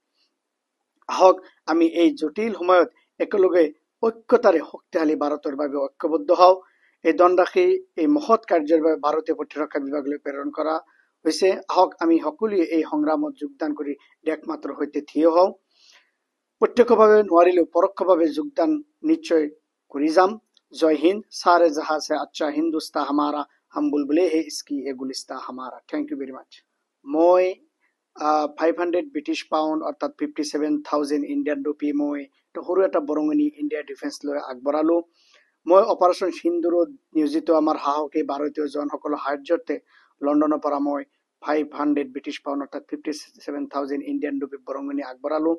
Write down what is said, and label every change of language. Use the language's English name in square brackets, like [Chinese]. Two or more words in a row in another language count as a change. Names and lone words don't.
[Assamese] আহক আমি এই জটিল সময়ত একেলগে ঐক্যতাৰে শক্তিশালী ভাৰতৰ বাবে ঐক্যবদ্ধ হওঁ। এই ধনৰাশি এই মহৎ কাৰ্যৰ বাবে ভাৰতীয় প্ৰতিৰক্ষা বিভাগলৈ প্ৰেৰণ কৰা হৈছে। আহক আমি সকলোৱে এই সংগ্ৰামত যোগদান কৰি দেশ মাতৃৰ সৈতে থিয় হওঁ। প্ৰত্যক্ষভাৱে নোৱাৰিলেও পৰোক্ষভাৱে যোগদান নিশ্চয় কৰি যাম। জয় হিন্দ। [Hindi] सारे जहां से अच्छा हिंदुस्तान हमारा, हम बुलबुले हैं इसकी ये गुलिस्तान हमारा। [English] Thank you very much. [Assamese] মই 500 [English] British pound [Assamese] অৰ্থাৎ 57,000 [English] Indian rupee [Assamese] মই সৰু এটা বৰঙণি ইণ্ডিয়া ডিফেন্স লৈ আগবঢ়ালো। মই অপাৰেশ্যন সিন্দুৰত নিয়োজিত আমাৰ সাহসী ভাৰতীয় জনসকলৰ সাহায্যতে লণ্ডনৰ পৰা মই 500 [English] British pound [Assamese] অৰ্থাৎ 57,000 [English] Indian rupee [Assamese] বৰঙণি আগবঢ়ালো।